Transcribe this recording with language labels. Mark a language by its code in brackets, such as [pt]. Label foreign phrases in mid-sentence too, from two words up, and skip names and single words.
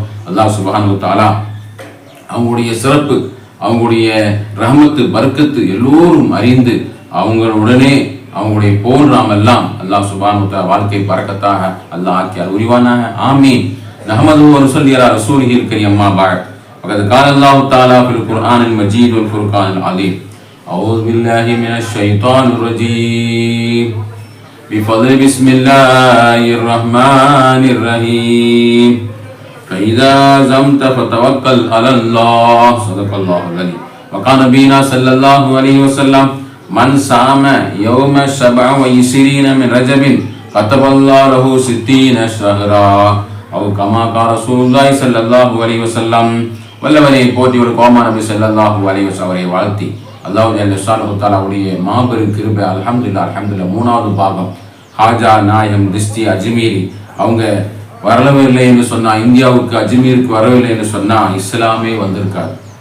[ar] الله سبحانه وتعالى [ta] அவங்களுடைய சிறப்பு, அவங்களுடைய ரஹ்மத்து, பர்க்கத்து எல்லோரும் அறிந்து அவங்களுடனே அவங்களுடைய போல் நாம் எல்லாம் [ar] الله سبحانه وتعالى [ta] வாழ்க்கை பரக்கத்தாக அல்லாஹ் ஆக்கியார் உரிவானாக. ஆமீன். [ar] نحمده ونصلي على رسوله الكريم. أما بعد. فقد قال الله تعالى في القرآن المجيد والفرقان العظيم. أعوذ بالله من الشيطان الرجيم. بفضل بسم الله الرحمن الرحيم. فإذا عزمت فتوكل على الله. صدق الله العظيم. وقال نبينا صلى الله عليه وسلم من صام يوم 27 من رجب كتب الله له 60 شهرا أو كما قال رسول الله صلى الله عليه وسلم. [ta] வல்லவரை போற்றி ஒரு கோமா நபி [ar] صلى الله عليه وسلم [ta] அவரை வாழ்த்தி அல்லாஹ் ஜல்லஷானஹு தஆலாவுடைய மாபெரும் கிருபை, அல்ஹம்துலில்லாஹ் 3வது பாகம். காஜா நாயகம் சிஸ்தி அஜ்மீரி அவங்க வரவில்லை என்று சொன்னால், இந்தியாவுக்கு அஜ்மீருக்கு வரவில்லை என்று சொன்னால் இஸ்லாமே வந்திருக்காது.